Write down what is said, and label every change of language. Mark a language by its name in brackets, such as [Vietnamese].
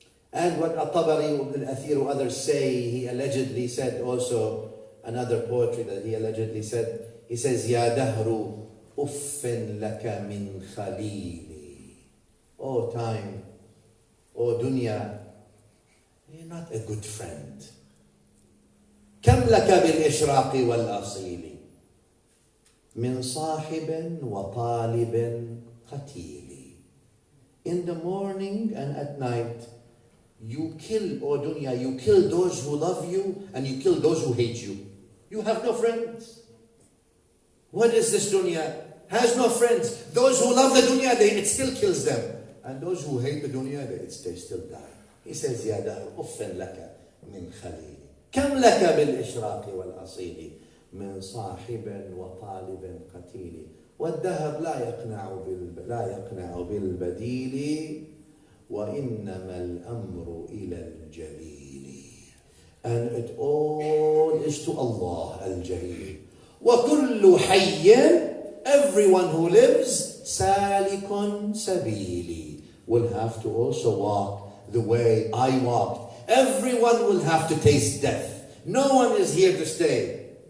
[English] And what At-Tabari, Ibn Athir, and others say, he allegedly said also, another poetry that he allegedly said, he says, [Arabic] Ya dahru uffin laka min khalili. [English] Oh time, oh dunya, you're not a good friend. [Arabic] كم لك بالإشراق والأصيل من صاحب وطالب قتيل. [English] In the morning and at night, you kill, O dunya, you kill those who love you and you kill those who hate you. You have no friends. What is this dunya? Has no friends. Those who love the dunya, it still kills them. And those who hate the dunya, they still die. He says, [Arabic] Ya dar uffin laka min khalili. كم لك بالإشراق والأصيل من صاحب وطالب قتيل والدهر لا يقنع بالبديل وإنما الأمر إلى الجليل. [English] And it all is to Allah al-Jalil. [Arabic] وكل حي, [English] everyone who lives, [Arabic] سالك سبيلي, [English] will have to also walk the way I walked. Everyone will have to taste death. No one is here to stay.